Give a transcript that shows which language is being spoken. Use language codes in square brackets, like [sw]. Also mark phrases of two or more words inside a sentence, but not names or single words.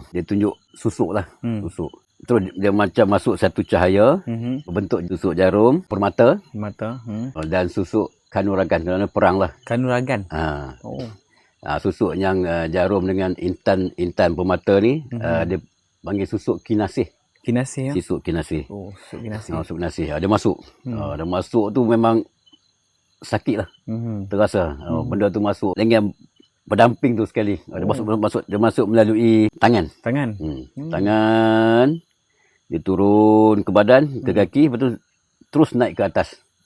[ms] Dia tunjuk susuk lah. Susuk. Terus dia macam masuk satu cahaya. Berbentuk susuk jarum, permata. Dan susuk kanuragan. Kerana perang lah. Kanuragan. Susuk yang jarum dengan intan permata ni. Dia panggil susuk kinasih. Kinasih ya? Susuk kinasih. Susuk kinasih. Susuk kinasih. Dia masuk. Dia masuk tu memang sakit lah. Terasa. Benda tu masuk dengan berdamping tu sekali. Dia masuk melalui tangan. Tangan. Dia turun ke badan, ke kaki, lepas tu terus naik ke atas.